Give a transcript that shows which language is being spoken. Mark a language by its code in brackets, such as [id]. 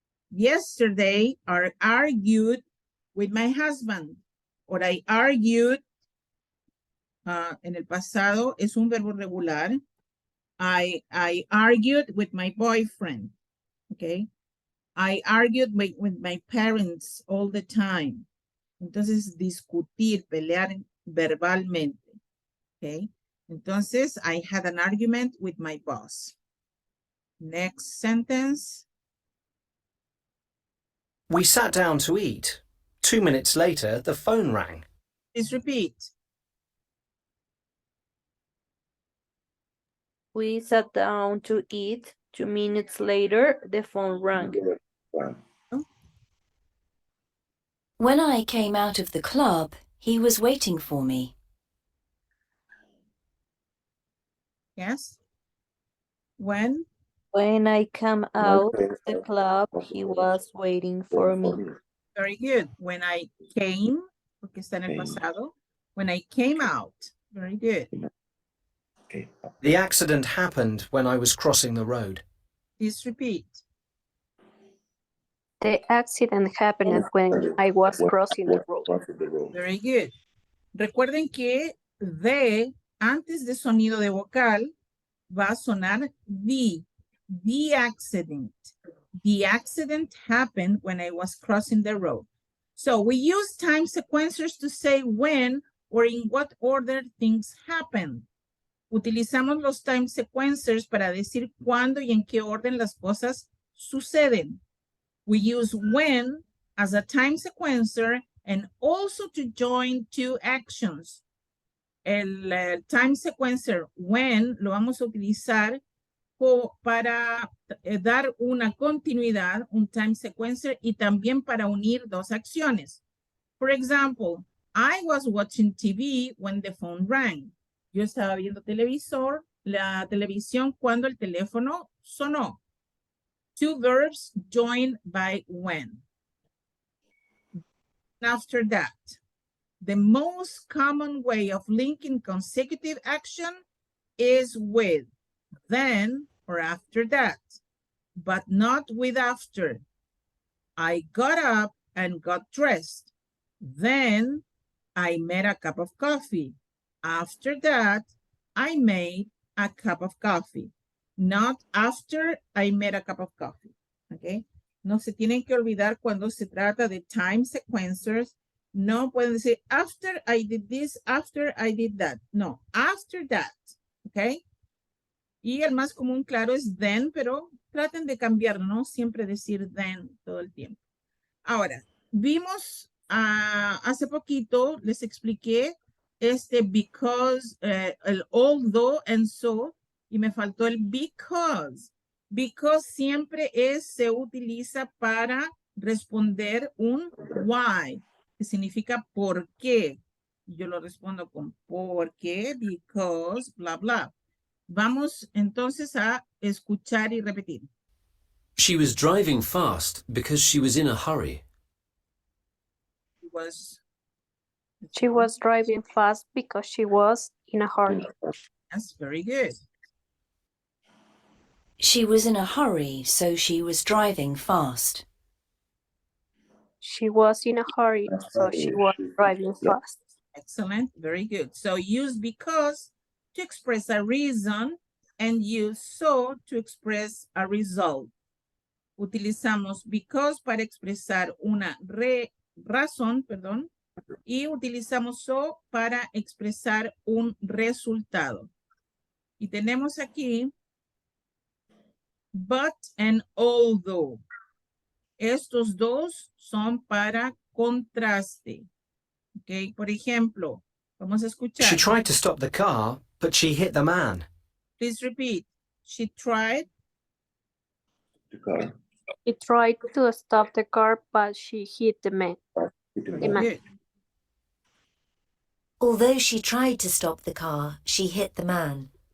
[en] Yesterday, I argued with my husband. Or I argued, [es] en el pasado, es un verbo regular. [en] I argued with my boyfriend. Okay. I argued with my parents all the time. [es] Entonces, discutir, pelear verbalmente. Okay. [en] Entonces, I had an argument with my boss. Next sentence. We sat down to eat. 2 minutes later, the phone rang. Please repeat. We sat down to eat. 2 minutes later, the phone rang. When I came out of the club, he was waiting for me. Yes. When I came out of the club, he was waiting for me. Very good. When I came, [es] porque está en el pasado. [en] When I came out. Very good. The accident happened when I was crossing the road. Please repeat. The accident happened when I was crossing the road. [es] Very good. Recuerden que de, antes de sonido de vocal, va a sonar [en] the accident. The accident happened when I was crossing the road. So we use time sequencers to say when or in what order things happen. [es] Utilizamos los time sequencers para decir cuándo y en qué orden las cosas suceden. [en] We use when as a time sequencer and also to join two actions. [es] El time sequencer when lo vamos a utilizar para dar una continuidad, un time sequencer, y también para unir dos acciones. [en] For example, I was watching TV when the phone rang. [es] Yo estaba viendo la televisión cuando el teléfono sonó. [en] Two verbs joined by when. After that, the most common way of linking consecutive action is with, then, or after that, but not with after. I got up and got dressed. Then I made a cup of coffee. After that, I made a cup of coffee. Not after I made a cup of coffee. Okay. [es] No se tienen que olvidar cuando se trata de time sequencers. No pueden decir [en] after I did this, after I did that. No, after that. Okay. [es] Y el más común, claro, es then, pero traten de cambiar, no siempre decir then todo el tiempo. Ahora, vimos hace poquito, les expliqué because, el although and so, y me faltó el because. Because siempre se utiliza para responder un why, que significa por qué. Yo lo respondo con por qué, because, bla, bla. Vamos entonces a escuchar y repetir. [en] She was driving fast because she was in a hurry. She was driving fast because she was in a hurry. That's very good. She was in a hurry, so she was driving fast. She was in a hurry, so she was driving fast. Excellent, very good. So use because to express a reason and use so to express a result. [es] Utilizamos because para expresar una razón, y utilizamos so para expresar un resultado. Y tenemos aquí but and although. Estos dos son para contraste. Ok, por ejemplo, vamos a escuchar. [en] She tried to stop the car, but she hit the man. Please repeat. She tried. She tried to stop the car, but she hit the man. Although she tried to stop the car, she hit the man.